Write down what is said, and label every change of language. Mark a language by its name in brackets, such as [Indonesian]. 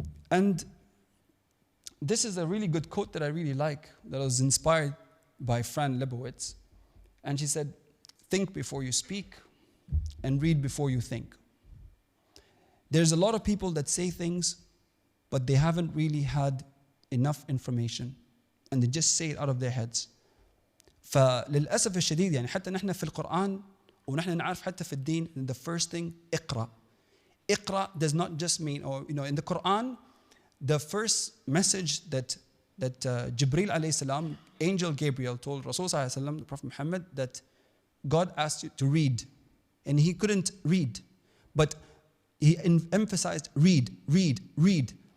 [English] And this is a really good quote that I really like, that was inspired by Fran Lebowitz. And she said, think before you speak and read before you think. There's a lot of people that say things, but they haven't really had enough information, and they just say it out of their heads. [Arabic] فللأسف الشديد يعني حتى نحن في القرآن ونحن نعرف حتى في الدين, [English] the first thing, [Arabic] اقرأ. [English] اقرأ does not just mean, or in the Quran, the first message that Jibreel alayhi salam, angel Gabriel, told Rasul sallallahu alayhi wasallam, the Prophet Muhammad, that God asked you to read, and he couldn't read, but he emphasized read, read, read.